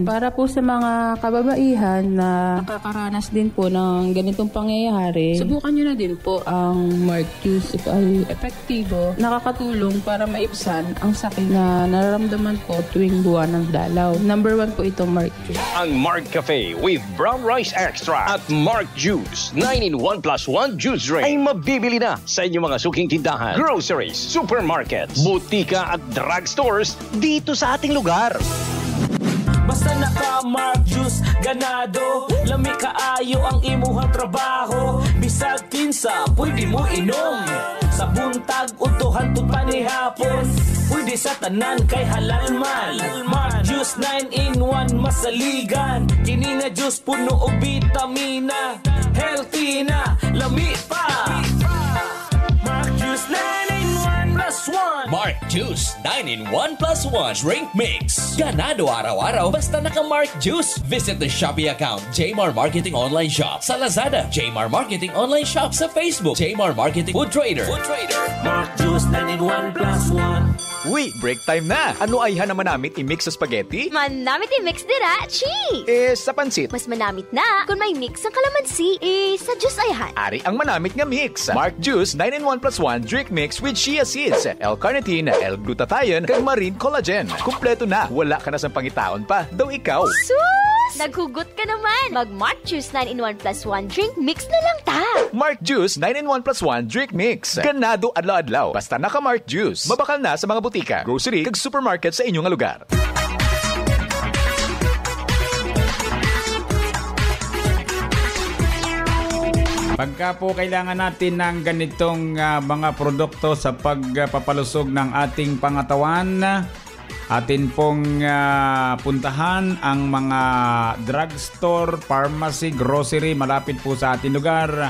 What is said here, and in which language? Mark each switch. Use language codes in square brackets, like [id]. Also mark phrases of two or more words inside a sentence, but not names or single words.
[tl] Para po sa mga kababaihan na nakakaranas din po ng ganitong pangyayari, subukan nyo na din po ang Mark Juice. Ito ay epektibo, nakakatulong para maibsan ang sakit na nararamdaman ko tuwing buwan ng dalaw. Number 1 po itong Mark Juice. Ang Mark Cafe with Brown Rice Extra at Mark Juice 9-in-1 plus 1 juice drink ay mabibili na sa inyong mga suking tindahan, groceries, supermarkets, butika at drugstores dito sa ating lugar. [ceb] Basta naka-Mark Juice, ganado, lami kaayo ang imuhang trabaho. Bisag kinsa, pwede mo inom. Sa buntag, utuhan to panihapon. Pwede sa tanan kay halal man. Mark Juice 9-in-1 masaligan. Kini nga juice puno og vitamina. Healthy na, lami pa. Mark Juice 9-in-1 plus 1. Mark Juice 9-in-1 plus 1 drink mix. [tl] Ganado araw-araw basta naka-Mark Juice. [en] Visit the Shopee account Jmar Marketing Online Shop. Sa Lazada, Jmar Marketing Online Shop. Sa Facebook, Jmar Marketing Food Trader. Mark Juice 9-in-1 plus 1. [hil] Uy, [en] break time [hil] na! Ano ay manamit i-mix sa spaghetti? Manamit i-mix dira, chi! Sa pansit? Mas manamit na kung may mix ang kalamansi, sa juice ayhan. Ari ang manamit nga mix. [en] Mark Juice 9-in-1 plus 1 drink mix with chia seeds, L-carnitine, L-glutathione, kag marine collagen. [hil] Kumpleto na, wala ka na sa pangitaon pa. Daw ikaw. Sus! Naghugot ka naman! Mag-Mark Juice 9-in-1 plus 1 drink mix na lang ta! Mark Juice 9-in-1 plus 1 drink mix. Ganado adlaw-adlaw. Basta naka-Mark Juice. Mabakal na sa mga butika, grocery, kag supermarket sa inyong lugar. [tl] Pagka po kailangan natin ng ganitong mga produkto sa pagpapalusog ng ating pangatawan, atin pong puntahan ang mga drugstore, pharmacy, grocery malapit po sa ating lugar.